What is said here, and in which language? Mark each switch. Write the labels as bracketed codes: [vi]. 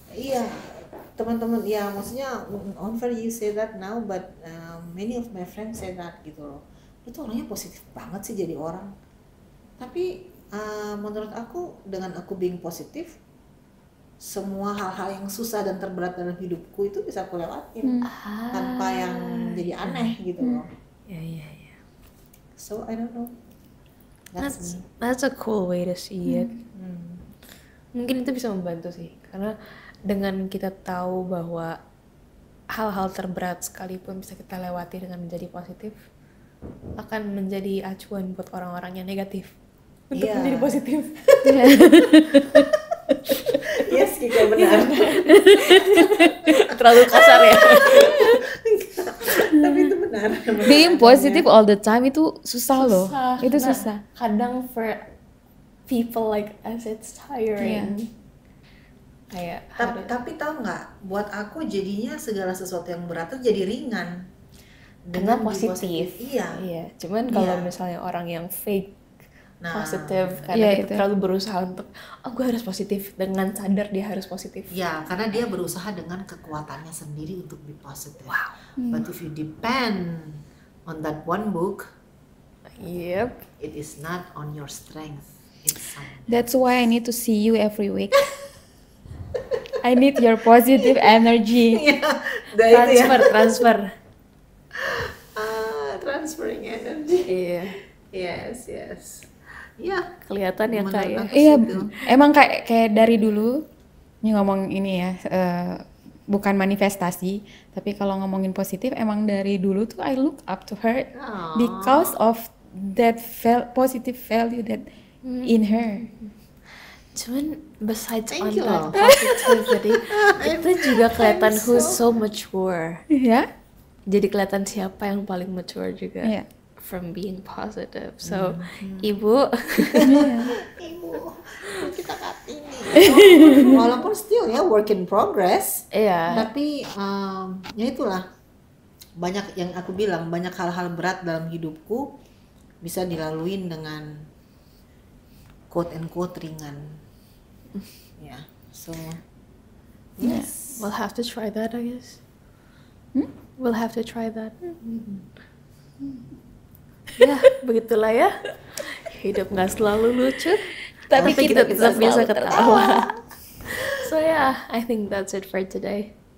[id] iya, teman-teman ya maksudnya [en] unfair you say that now, but many of my friends say that gitu loh. [id] Itu orangnya positif banget sih jadi orang. Tapi menurut aku dengan aku [en] being [id] positif, semua hal-hal yang susah dan terberat dalam hidupku itu bisa aku lewatin tanpa yang jadi aneh gitu loh. Iya. [en] So I don't know. That's me. That's a cool way to see it. [id] Mungkin itu bisa membantu sih karena dengan kita tahu bahwa hal-hal terberat sekalipun bisa kita lewati dengan menjadi positif akan menjadi acuan buat orang-orang yang negatif untuk Iya. menjadi positif. [en] Yes, [id] Kika benar. Terlalu kasar ya. Tapi itu benar. [en] Being positive all the time [id] itu susah loh. Itu Nah, susah. Kadang [en] for people like us it's tiring. [id] Kayak Tapi tahu nggak, buat aku jadinya segala sesuatu yang berat tuh jadi ringan dengan di positif. Iya. Cuman kalau Iya. misalnya orang yang fake Nah, positif karena Iya, kita itu. terlalu berusaha untuk gue harus positif dengan sadar dia harus positif. ya karena dia berusaha dengan kekuatannya sendiri untuk [en] be positive. But if you depend on that one book, Yep. it is not on your strength. It's someone. That's why I need to see you every week. I need your positive energy. Transfer. Transferring energy. [id] Iya. [en] Yes. [id] Ya, Kelihatan ya Kak ya. menurut aku Iya, situ. emang kayak dari dulu ini ngomong ini ya, bukan manifestasi, tapi kalau ngomongin positif emang dari dulu tuh [en] I look up to her Aww. because of that positive value that in her. [id] Cuman [en] besides Thank on you that positivity, [id] itu juga kelihatan [en] who's so mature. [id] Ya, Jadi kelihatan siapa yang paling mature juga Iya. [en] from being positive. So, Ibu, [id] Ibu, kita Kartini. Walaupun [en] still ya work in progress, [id] iya, tapi ya itulah banyak yang aku bilang, banyak hal-hal berat dalam hidupku bisa dilaluin dengan [en] quote and quote [id] ringan. [en] Ya, so yes. we'll have to try that, I guess. We'll have to try that. [id] Ya, begitulah ya. Hidup nggak selalu lucu, Tapi kita tetap bisa bisa selalu ketawa. [en] So yeah, I think that's it for today.